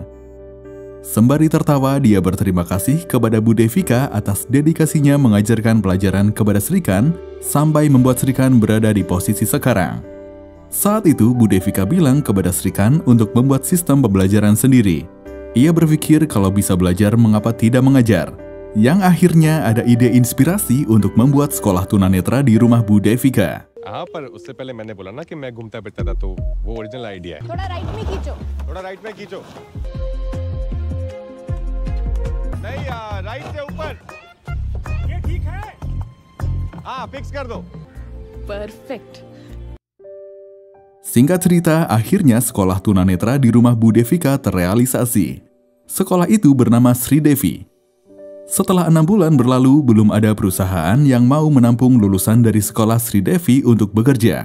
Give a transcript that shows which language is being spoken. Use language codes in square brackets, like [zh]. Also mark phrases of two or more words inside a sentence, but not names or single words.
[id] Sembari tertawa, dia berterima kasih kepada Bu Devika atas dedikasinya mengajarkan pelajaran kepada Sri Khan sampai membuat Sri Khan berada di posisi sekarang. Saat itu, Bu Devika bilang kepada Sri Khan untuk membuat sistem pembelajaran sendiri. Ia berpikir kalau bisa belajar mengapa tidak mengajar. Yang akhirnya ada ide inspirasi untuk membuat sekolah tunanetra di rumah Bu Devika. [hi] हाँ पर उससे पहले मैंने बोला ना कि मैं घूमता फिरता था तो वो [en] original idea [hi] है थोड़ा राइट में खींचो. थोड़ा राइट में खींचो नहीं यार राइट से ऊपर ये ठीक है हाँ फिक्स कर दो Perfect. [id] Singkat cerita, akhirnya sekolah tunanetra di rumah Bu Devika terrealisasi. Sekolah itu bernama Sri Devi. Setelah 6 bulan berlalu, belum ada perusahaan yang mau menampung lulusan dari sekolah Sri Devi untuk bekerja.